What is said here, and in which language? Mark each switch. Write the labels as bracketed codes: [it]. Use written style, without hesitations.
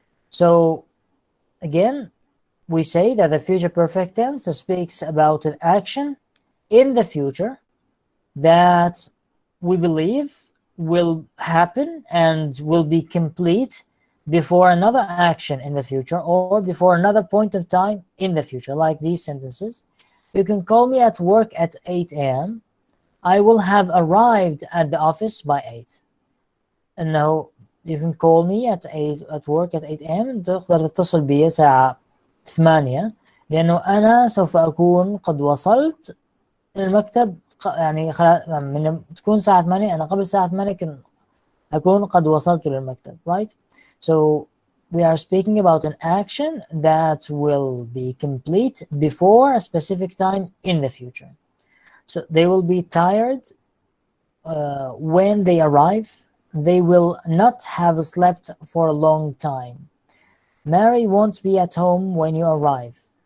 [en] So again, we say that the future perfect tense speaks about an action in the future that we believe will happen and will be complete before another action in the future or before another point of time in the future, like these sentences. You can call me at work at 8 a.m. I will have arrived at the office by 8. And now you can call me at work at 8 a.m. [ar] تقدر تتصل بي ساعة 8 لأنه أنا سوف أكون قد وصلت المكتب يعني من تكون ساعة 8 أنا قبل ساعة 8 أكون قد وصلت للمكتب, [en] right? So we are speaking about an action that will be complete before a specific time in the future. So they will be tired when they arrive. They will not have slept for a long time. Mary won't be at home when you arrive.